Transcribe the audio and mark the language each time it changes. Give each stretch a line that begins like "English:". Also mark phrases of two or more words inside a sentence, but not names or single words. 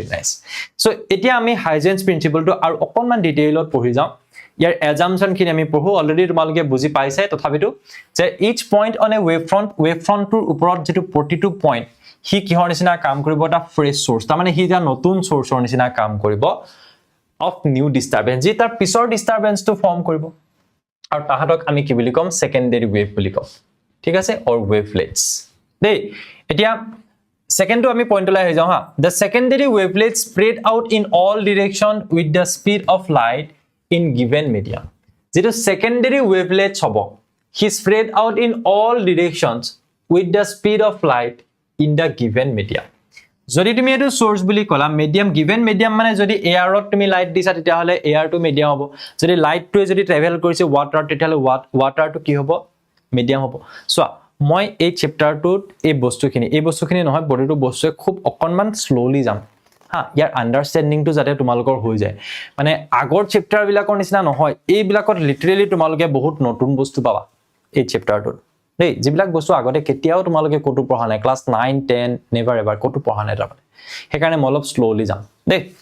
Assamese: নাইস সো এতিয়া আমি হাইজেন্স প্ৰিন্সিপলটো আৰু অকনমান ডিটেইলত পঢ়ি যাওঁ ইয়াৰ এজাম্পশন খিনি আমি পঢ়ো অলৰেডি তোমালোকে বুজি পাইছে তথাপিতো যে
English: each point on a wave front
Assamese: ওপৰত যেটো প্ৰতিটো পইণ্ট হি কিহৰ নিচিনা কাম কৰিব এটা
English: fresh source
Assamese: তাৰ মানে হি এটা নতুন সোর্সৰ নিচিনা কাম কৰিব
English: of new disturbance
Assamese: যি তাৰ পিছৰ ডিস্টারবেন্সটো ফর্ম কৰিব আৰু তাহাতক আমি কি বুলি কম
English: secondary wave
Assamese: বুলি কম ঠিক আছে
English: or wavelets
Assamese: দেই এতিয়া সেকেন্ডটো আমি পইণ্টলৈ আহি যাওঁ হা
English: the secondary wavelets spread out in all direction with the speed of light in given medium যেটো secondary wavelets হ'ব he spread out in all directions with the speed of light in the given medium
Assamese: যদি তুমি এটো সোর্স বুলি কলা মিডিয়াম
English: given medium
Assamese: মানে যদি এয়ারত তুমি লাইট দিছা তেতিয়া হলে এয়ার টু মিডিয়াম হ'ব যদি লাইটটো যদি ট্রাভেল কৰিছে ওয়াটার তেতিয়া হলে ওয়াটারটো কি হ'ব মিডিয়াম হ'ব সো মই এই চ্যাপ্টারটোত এই বস্তুখিনি নহয় বডিটো বস্তুৱে খুব অকনমান স্লোলি যাম হা ইয়াৰ আন্ডাৰষ্টেণ্ডিংটো যাতে তোমালোকৰ হৈ যায় মানে আগৰ চ্যাপ্টাৰ বিলাকৰ নিচিনা নহয় এই বিলাকত লিটাৰেলি তোমালোকে বহুত নতুন বস্তু পাবা এই চ্যাপ্টাৰটোত দেই যিবিলাক বস্তু আগতে কেতিয়াও তোমালোকে কোটো পঢ়া নাই ক্লাস 9 10
English: never ever
Assamese: কোটো পঢ়া নাই তাৰমানে হেকাৰণে মই অলপ স্লোলি যাম দেই